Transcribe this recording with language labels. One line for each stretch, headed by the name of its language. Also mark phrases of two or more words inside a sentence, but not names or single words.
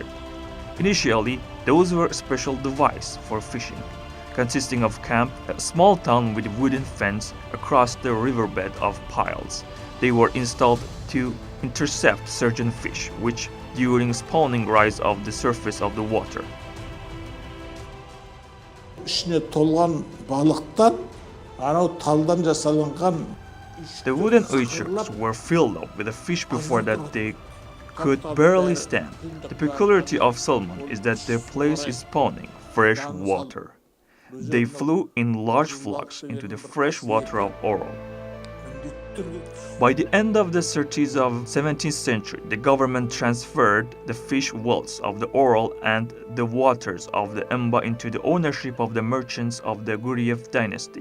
English: Initially, those were a special device for fishing, consisting of camp, a small town with a wooden fence across the riverbed of piles. They were installed to intercept certain fish, which during spawning rise of the surface of the water.
Kazakh: ішіне толған балықтан анау талдан жасалынған
English: The wooden uychurs were filled up with the fish before that they could barely stand. The peculiarity of salmon is that their place is spawning fresh water. They flew in large flocks into the fresh water of Ural. By the end of the 30s of 17th century, the government transferred the fish wealth of the Ural and the waters of the Emba into the ownership of the merchants of the Guriev dynasty.